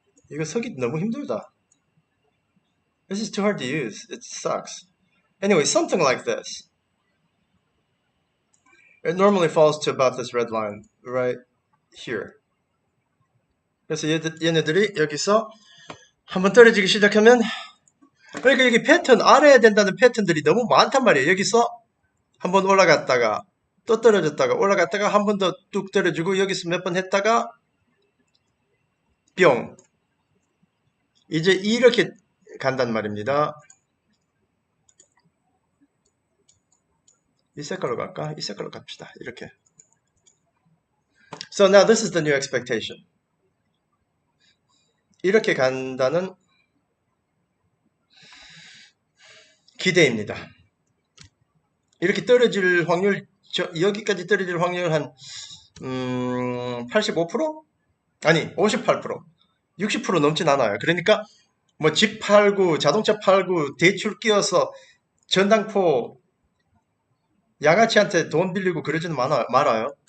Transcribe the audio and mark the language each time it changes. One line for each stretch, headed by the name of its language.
Korean: 이거 서기 너무 힘들다.
English: This is too hard to use. It sucks. Anyway, something like this. It normally falls to about this red line, right here.
Korean: 그래서 얘네들이 여기서 한번 떨어지기 시작하면, 그러니까 여기 패턴, 알아야 된다는 패턴들이 너무 많단 말이에요. 여기서 한번 올라갔다가 또 떨어졌다가 올라갔다가 한 번 더 뚝 떨어지고 여기서 몇 번 했다가 뿅. 이제 이렇게 간단 말입니다. 이 색깔로 갈까? 이 색깔로 갑시다. 이렇게.
English: So now this is the new expectation.
Korean: 이렇게 간다는 기대입니다. 이렇게 떨어질 확률, 여기까지 떨어질 확률 한 85%? 아니 58%, 60% 넘진 않아요. 그러니까 뭐 집 팔고 자동차 팔고 대출 끼워서 전당포 양아치한테 돈 빌리고 그러지는 말아요.